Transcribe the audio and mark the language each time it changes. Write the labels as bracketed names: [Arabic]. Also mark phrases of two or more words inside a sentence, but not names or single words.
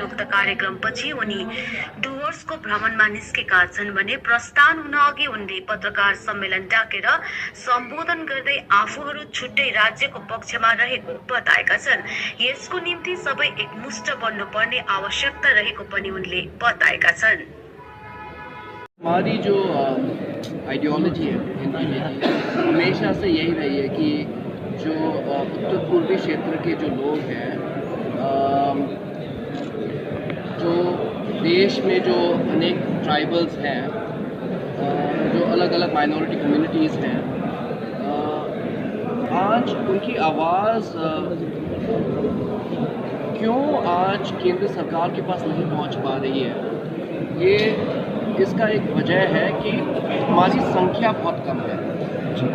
[Nepali] उक्त कार्यक्रमपछि उनी डुवर्सको भ्रमणमा निस्केका छन् भने प्रस्थान हुन अघि उनले पत्रकार सम्मेलन डाकेर सम्बोधन गर्दै आफूहरू छुट्टै राज्यको पक्षमा रहेको बताएका छन्। यसको निम्ति सबै एकमुष्ट बन्नुपर्ने आवश्यकता रहेको पनि उनले बताएका छन्। [Hindi] हमारी जो आइडियोलॉजी है एनपीपी की हमेशा से यही रही है कि जो उत्तर पूर्वी क्षेत्र के जो लोग हैं, जो देश में जो अनेक ट्राइबल्स हैं, जो अलग अलग [English] minority communities [Hindi] हैं, आज उनकी आवाज़ क्यों आज केंद्र सरकार के पास नहीं पहुंच पा रही है, इसका एक वजह है कि हमारी संख्या बहुत कम है।